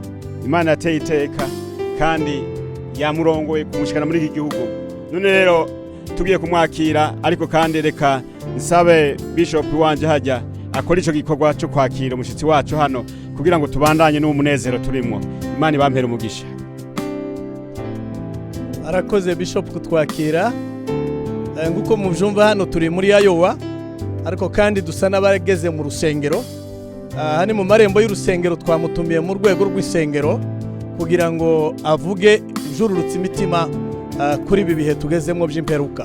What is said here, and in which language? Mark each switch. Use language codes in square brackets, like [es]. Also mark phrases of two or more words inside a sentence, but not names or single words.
[rn] Imana yateye iteka kandi yamurongoye kumushikana muri iki gihugu. None rero tugiye kumwakira, ariko kandi reka nsabe Bishop wanje hajya akora ico gikorwa cyo kwakira umushitsi wacu hano kugira ngo tubandanye n'umunezero turimo. Imana ibampere umugisha. Arakoze Bishop kutwakira. Nguko muvyumva hano turi muri Iowa, ariko kandi dusa n'abageze mu rusengero. Hani mu marembo y'urusengero twamutumiye mu rwego rw'isengero kugira ngo avuge ijururutse imitima kuri ibi bihe tugezemo by'imperuka.